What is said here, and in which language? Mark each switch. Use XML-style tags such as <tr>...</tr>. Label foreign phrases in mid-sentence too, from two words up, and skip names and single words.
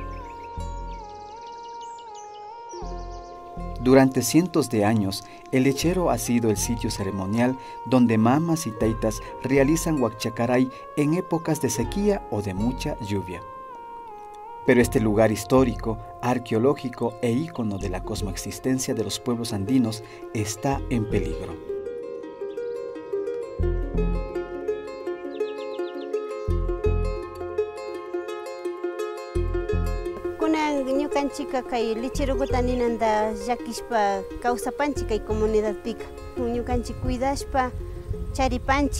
<es>Durante cientos de años, el lechero ha sido el sitio ceremonial donde mamas y taitas realizan huacchacaray en épocas de sequía o de mucha lluvia. Pero este lugar histórico, arqueológico e ícono de la cosmoexistencia de los pueblos andinos está en peligro.</es> <qu>Ñukanchika kay lecherokuta ninanta llakishpa kawsapanchi kay comunidadpika. Ñukanchik cuidashpa charipanchi.</qu>